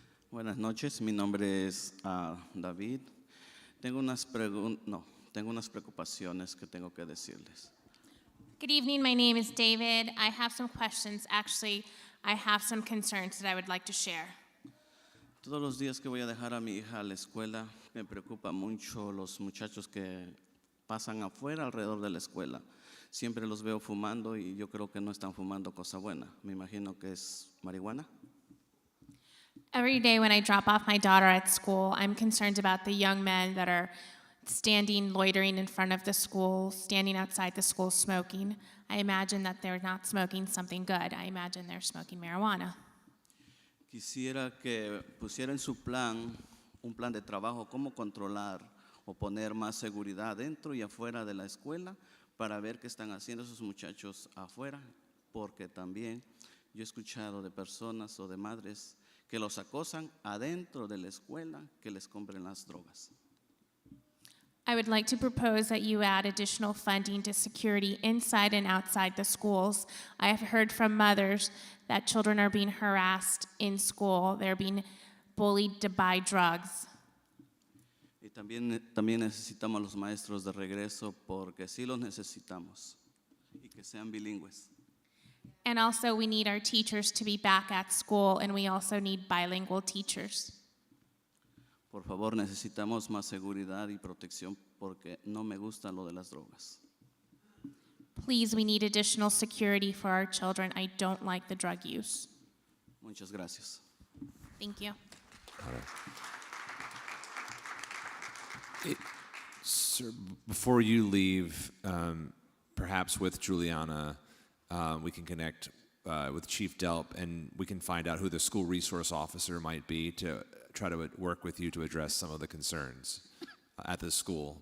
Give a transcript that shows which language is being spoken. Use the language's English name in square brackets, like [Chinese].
[Spanish] Buenas noches, mi nombre es David. Tengo unas preocupaciones que tengo que decirles. [English] Good evening, my name is David. I have some questions. Actually, I have some concerns that I would like to share. [Spanish] Todos los días que voy a dejar a mi hija a la escuela, me preocupa mucho los muchachos que pasan afuera alrededor de la escuela. Siempre los veo fumando y yo creo que no están fumando cosa buena. Me imagino que es marihuana. [English] Every day when I drop off my daughter at school, I'm concerned about the young men that are standing, loitering in front of the school, standing outside the school smoking. I imagine that they're not smoking something good. I imagine they're smoking marijuana. [Spanish] Quisiera que pusiera en su plan un plan de trabajo, cómo controlar o poner más seguridad dentro y afuera de la escuela para ver qué están haciendo esos muchachos afuera, porque también yo he escuchado de personas o de madres que los acosan adentro de la escuela, que les compren las drogas. [English] I would like to propose that you add additional funding to security inside and outside the schools. I have heard from mothers that children are being harassed in school. They're being bullied to buy drugs. [Spanish] Y también necesitamos a los maestros de regreso porque sí los necesitamos y que sean bilingües. [English] And also we need our teachers to be back at school, and we also need bilingual teachers. [Spanish] Por favor, necesitamos más seguridad y protección porque no me gusta lo de las drogas. [English] Please, we need additional security for our children. I don't like the drug use. [Spanish] Muchas gracias. [English] Thank you. Sir, before you leave, perhaps with Juliana, we can connect with Chief Delp, and we can find out who the school resource officer might be to try to work with you to address some of the concerns at the school.